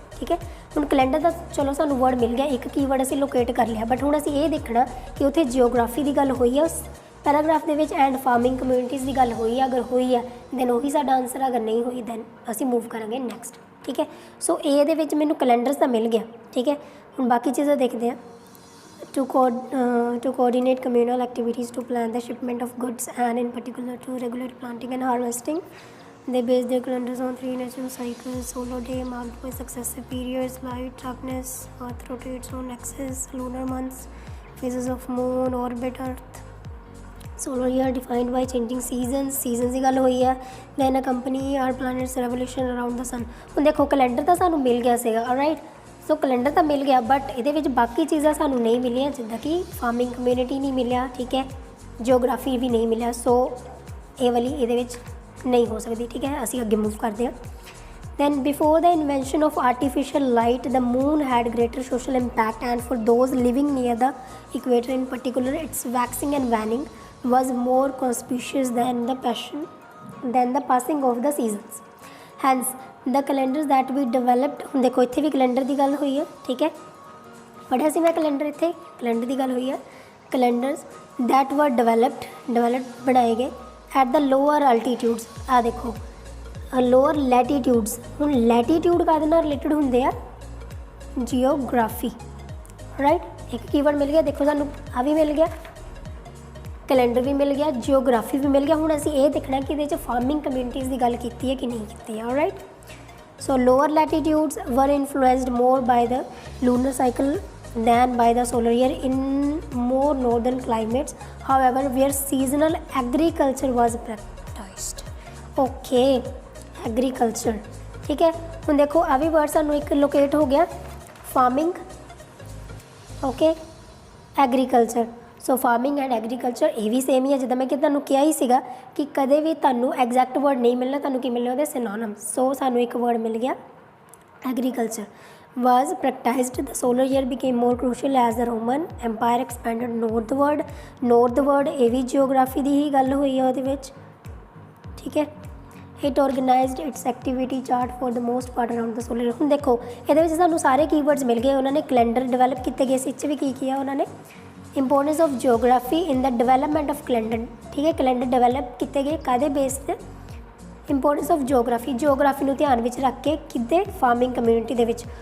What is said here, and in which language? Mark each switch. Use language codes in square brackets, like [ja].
[pa] ਠੀਕ ਹੈ, ਹੁਣ ਕੈਲੰਡਰ ਦਾ ਚਲੋ ਸਾਨੂੰ ਵਰਡ ਮਿਲ ਗਿਆ, ਇੱਕ ਕੀਵਰਡ ਅਸੀਂ ਲੋਕੇਟ ਕਰ ਲਿਆ, ਬਟ ਹੁਣ ਅਸੀਂ ਇਹ ਦੇਖਣਾ ਕਿ ਉੱਥੇ ਜਿਓਗ੍ਰਾਫੀ ਦੀ ਗੱਲ ਹੋਈ ਆ ਉਸ ਪੈਰਾਗ੍ਰਾਫ ਦੇ ਵਿੱਚ, ਐਂਡ ਫਾਰਮਿੰਗ ਕਮਿਊਨਿਟੀਜ਼ ਦੀ ਗੱਲ ਹੋਈ ਆ। ਅਗਰ ਹੋਈ ਆ ਦੈਨ ਉਹੀ ਸਾਡਾ ਆਨਸਰ, ਅਗਰ ਨਹੀਂ ਹੋਈ ਦੈਨ ਅਸੀਂ ਮੂਵ ਕਰਾਂਗੇ ਨੈਕਸਟ। ਠੀਕ ਹੈ, ਸੋ ਏ ਦੇ ਵਿੱਚ ਮੈਨੂੰ ਕੈਲੰਡਰਸ ਤਾਂ ਮਿਲ ਗਿਆ। ਠੀਕ ਹੈ, ਹੁਣ ਬਾਕੀ ਚੀਜ਼ਾਂ ਦੇਖਦੇ ਹਾਂ। [en] to coordinate communal activities to plan the shipment of goods and in particular to regulate planting and harvesting. They base their calendars on 3 natural cycles: solar day marked by successive periods, light, darkness, earth rotates on axis, lunar months, phases of moon, orbit earth, solar year defined by changing seasons [pa] ਦੀ ਗੱਲ ਹੋਈ ਹੈ। [en] then accompany our planet's revolution around the sun। [pa] ਹੁਣ ਦੇਖੋ calendar ਤਾਂ ਸਾਨੂੰ ਮਿਲ ਗਿਆ ਸੀਗਾ, right, ਸੋ calendar ਤਾਂ ਮਿਲ ਗਿਆ, ਬਟ ਇਹਦੇ ਵਿੱਚ ਬਾਕੀ ਚੀਜ਼ਾਂ ਸਾਨੂੰ ਨਹੀਂ ਮਿਲੀਆਂ, ਜਿੱਦਾਂ ਕਿ ਫਾਰਮਿੰਗ ਕਮਿਊਨਿਟੀ ਨਹੀਂ ਮਿਲਿਆ। ਠੀਕ ਹੈ, ਜਿਓਗ੍ਰਾਫੀ ਵੀ ਨਹੀਂ ਮਿਲਿਆ, ਸੋ ਇਹ ਵਾਲੀ ਇਹਦੇ ਵਿੱਚ ਨਹੀਂ ਹੋ ਸਕਦੀ। ਠੀਕ ਹੈ, ਅਸੀਂ ਅੱਗੇ ਮੂਵ ਕਰਦੇ ਹਾਂ। [en] then before the invention of artificial light, the moon had greater social impact, and for those living near the equator in particular, its waxing and waning was more conspicuous than the passing of the seasons। hence the calendars that we developed। [pa] ਹੁਣ ਦੇਖੋ ਇੱਥੇ ਵੀ calendar ਦੀ ਗੱਲ ਹੋਈ ਹੈ। ਠੀਕ ਹੈ, ਪੜ੍ਹਿਆ ਸੀ ਮੈਂ ਕੈਲੰਡਰ, ਇੱਥੇ ਕੈਲੰਡਰ ਦੀ ਗੱਲ ਹੋਈ ਹੈ। [en] calendars that were developed [pa] ਬਣਾਏ ਗਏ [en] at the lower altitudes। [pa] ਆ ਦੇਖੋ ਲੋਅਰ ਲੈਟੀਟਿਊਡਸ, ਹੁਣ ਲੈਟੀਟਿਊਡ ਕਾਹਦੇ ਨਾਲ ਰਿਲੇਟਡ ਹੁੰਦੇ ਆ, ਜਿਓਗ੍ਰਾਫੀ। ਰਾਈਟ, ਇੱਕ ਕੀਵਰਡ ਮਿਲ ਗਿਆ, ਦੇਖੋ ਸਾਨੂੰ ਆ ਵੀ ਮਿਲ ਗਿਆ, ਕੈਲੰਡਰ ਵੀ ਮਿਲ ਗਿਆ, ਜਿਓਗ੍ਰਾਫੀ ਵੀ ਮਿਲ ਗਿਆ। ਹੁਣ ਅਸੀਂ ਇਹ ਦੇਖਣਾ ਕਿ ਇਹਦੇ 'ਚ ਫਾਰਮਿੰਗ ਕਮਿਊਨਿਟੀਜ਼ ਦੀ ਗੱਲ ਕੀਤੀ ਹੈ ਕਿ ਨਹੀਂ ਕੀਤੀ ਹੈ। [en] Right, so lower latitudes were influenced more by the lunar cycle than by the solar year in more northern climates, however, where seasonal agriculture was practiced। okay, agriculture। [pa] ਠੀਕ ਹੈ, ਹੁਣ ਦੇਖੋ ਆ ਵੀ ਵਰਡ ਸਾਨੂੰ ਇੱਕ ਲੋਕੇਟ ਹੋ ਗਿਆ, farming, okay, agriculture. So farming and agriculture ਇਹ ਵੀ ਸੇਮ ਹੀ ਹੈ, ਜਿੱਦਾਂ ਮੈਂ ਕਿ ਤੁਹਾਨੂੰ ਕਿਹਾ ਹੀ ਸੀਗਾ ਕਿ ਕਦੇ ਵੀ ਤੁਹਾਨੂੰ ਐਗਜ਼ੈਕਟ ਵਰਡ ਨਹੀਂ ਮਿਲਣਾ, ਤੁਹਾਨੂੰ ਕੀ ਮਿਲਣਾ ਉਹਦੇ ਸਿਨੋਨਿਮਸ। ਸੋ ਸਾਨੂੰ ਇੱਕ ਵਰਡ ਮਿਲ ਗਿਆ agriculture. [en] was practiced, the solar year became more crucial as the Roman Empire expanded northward। [pa] northward ਇਹ ਵੀ ਜਿਓਗ੍ਰਾਫੀ ਦੀ ਹੀ ਗੱਲ ਹੋਈ ਹੈ ਉਹਦੇ ਵਿੱਚ। ਠੀਕ ਹੈ, [en] it organized its activity chart for the most part around the solar year। [pa] ਹੁਣ ਦੇਖੋ ਇਹਦੇ ਵਿੱਚ ਸਾਨੂੰ ਸਾਰੇ ਕੀਵਰਡਸ ਮਿਲ ਗਏ, ਉਹਨਾਂ ਨੇ ਕੈਲੰਡਰ ਡਿਵੈਲਪ ਕੀਤੇ ਗਏ ਸੀ, ਇਹ 'ਚ ਵੀ ਕੀ ਕੀਤਾ ਉਹਨਾਂ ਨੇ, [en] Importance of geography in the development of calendar. [pa] ਠੀਕ ਹੈ, ਕੈਲੰਡਰ ਡਿਵੈਲਪ ਕੀਤੇ ਗਏ ਕਾਹਦੇ ਬੇਸ 'ਤੇ, [en] importance of geography [pa] ਨੂੰ ਧਿਆਨ ਵਿੱਚ ਰੱਖ ਕੇ, ਕਿਤੇ ਫਾਰਮਿੰਗ ਕਮਿਊਨਿਟੀ ਦੇ ਵਿੱਚ।